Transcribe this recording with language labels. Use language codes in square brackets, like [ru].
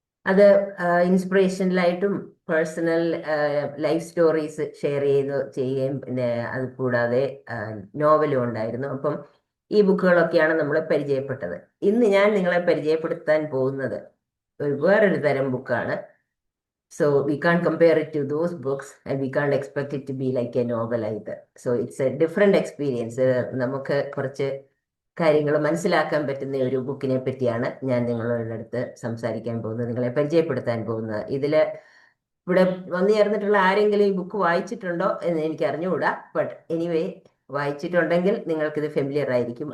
[ml] അത് ഇൻസ്പിറേഷനലായിട്ടും personal life stories share ചെയ്യുകയും പിന്നെ അത് കൂടാതെ നോവലും ഉണ്ടായിരുന്നു. അപ്പം ഈ ബുക്കുകളൊക്കെയാണ് നമ്മൾ പരിചയപ്പെട്ടത്. ഇന്ന് ഞാൻ നിങ്ങളെ പരിചയപ്പെടുത്താൻ പോകുന്നത് വേറൊരു തരം ബുക്കാണ്. [en] So we can't compare it to those books and we can't expect it to be like a novel either. So it's a different experience. [ml] നമുക്ക് കുറച്ച് കാര്യങ്ങൾ മനസ്സിലാക്കാൻ പറ്റുന്ന ഒരു ബുക്കിനെ പറ്റിയാണ് ഞാൻ നിങ്ങളുടെ അടുത്ത് സംസാരിക്കാൻ പോകുന്നത്, നിങ്ങളെ പരിചയപ്പെടുത്താൻ പോകുന്നത്. ഇവിടെ വന്നു ചേർന്നിട്ടുള്ള ആരെങ്കിലും ഈ ബുക്ക് വായിച്ചിട്ടുണ്ടോ എന്ന് എനിക്ക് അറിഞ്ഞുകൂടാ. ബട്ട് എനിവേ, വായിച്ചിട്ടുണ്ടെങ്കിൽ നിങ്ങൾക്കിത് ഫെമിലിയർ ആയിരിക്കും.